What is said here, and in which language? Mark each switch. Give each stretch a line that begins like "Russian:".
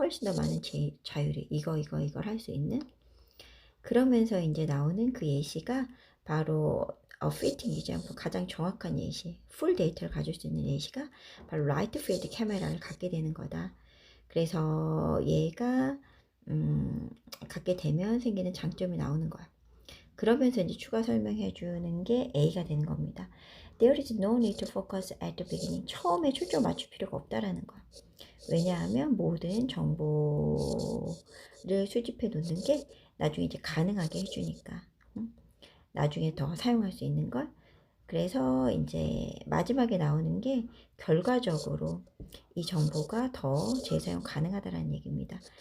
Korean: 훨씬 더 많은 자율이 이걸 할 수 있는 그러면서 이제 나오는 그 예시가 바로 fitting example 가장 정확한 예시 풀 데이터를 가질 수 있는 예시가 바로 라이트 필드 카메라를 갖게 되는 거다. 그래서 얘가 갖게 되면 생기는 장점이 나오는 거야. 그러면서 이제 추가 설명해 주는 게 A가 되는 겁니다.
English: There is no need to focus at the beginning.
Korean: 처음에 초점 맞출 필요가 없다라는 거야. 왜냐하면 모든 정보를 수집해 놓는 게 나중에 이제 가능하게 해주니까. 나중에 더 사용할 수 있는 걸. 그래서 이제 마지막에 나오는 게 결과적으로 이 정보가 더 재사용 가능하다는 얘기입니다.